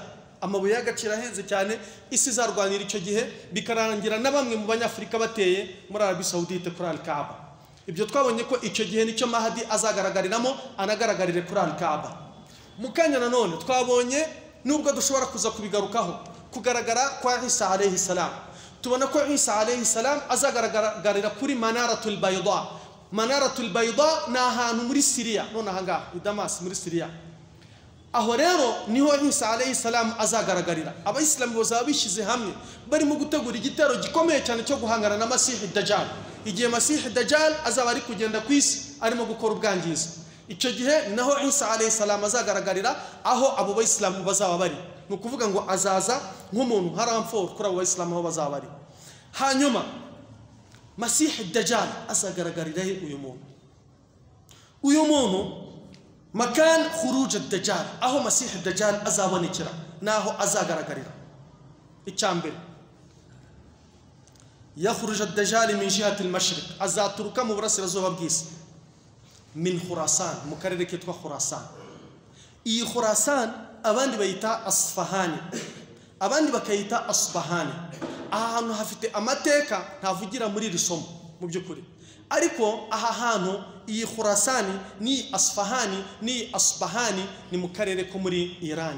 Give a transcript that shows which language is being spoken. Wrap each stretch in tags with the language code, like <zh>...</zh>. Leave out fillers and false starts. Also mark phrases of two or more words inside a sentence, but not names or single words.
<rw>Amabuye y'agaciro ahenze cyane, isi izarwanira icyo gihe, bikarangira na bamwe mu banyafrika bateye muri Arabie Saoudite kuri Al-Kaaba. Ibyo twabonye ko icyo gihe nicyo Mahdi azagaragariramo, anagaragarire kuri Al-Kaaba. Mukanya nanone twabonye nubwo dushobora kuza kubigarukaho kugaragara kwa Isa</rw> <ar>عليه السلام.</ar> <rw>Tubona ko Isa</rw> <ar>عليه السلام</ar> <rw>azagaragarira kuri Manaratul Bayda. Manaratul Bayda ni ahantu muri Syria, none ahangaha i Damas muri Syria. Aho rero niho Isa</rw> <ar>عليه السلام</ar> <rw>azagaragarira. Abayisilamu bazaba bishize hamwe barimo gutegura igitero gikomeye cyane cyo guhangana na Masih Dajjal. Igihe Masih Dajjal azaba ari kugenda ku isi arimo gukora ubwangizi, icyo gihe naho Isa</rw> <ar>عليه السلام</ar> <rw>azagaragarira aho abo bayisilamu bazaba bari. Ni ukuvuga ngo azaza nk'umuntu haramforo kuri abo bayisilamu aho bazaba bari. Hanyuma Masih Dajjal azagaragarira he uyu muntu</rw> <ar>مكان خروج الدجال,</ar> <rw>aho Masih Dajjal azabonekera naho azagaragarira. Icyambere</rw> <ar>يخرج الدجال من جهة المشرق,</ar> <rw>azaturuka mu burasirazuba bw'isi,</rw> <ar>من خراسان,</ar> <rw>mu karere kitwa Khurasan. Iyi Khurasan abandi bayita Asfahani, abandi bakayita Asbahani. Ahantu hafite amateka ntavugira muri risomo mu byukuri, ariko aha hantu iyi Khurasani ni Asfahani ni Asbahani ni mu karere ko muri Iran.</rw>